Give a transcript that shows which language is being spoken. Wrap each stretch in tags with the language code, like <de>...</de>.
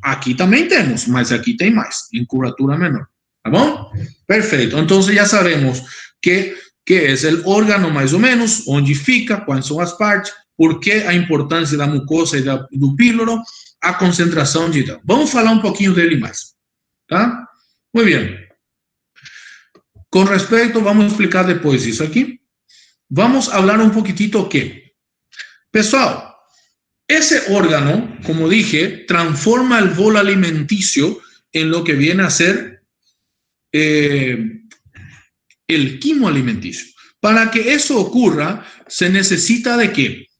<es>Aquí también tenemos, mas aquí tem más, en curvatura menor. ¿Tá bom? Perfeito. Entonces ya sabemos que es el órgano más o menos, onde fica, cuáles son las partes, por qué</es> <pt>a importância da mucosa e do píloro, a concentração de... Vamos falar um pouquinho dele mais. Tá? Muy bien. Con respecto, vamos explicar depois isso aqui.</pt> <es>Vamos hablar un poquitito que, pessoal, ese órgano, como dije, transforma el bolo alimenticio en lo que viene a ser el quimo alimenticio. Para que eso ocurra, se necesita de ¿qué?</es>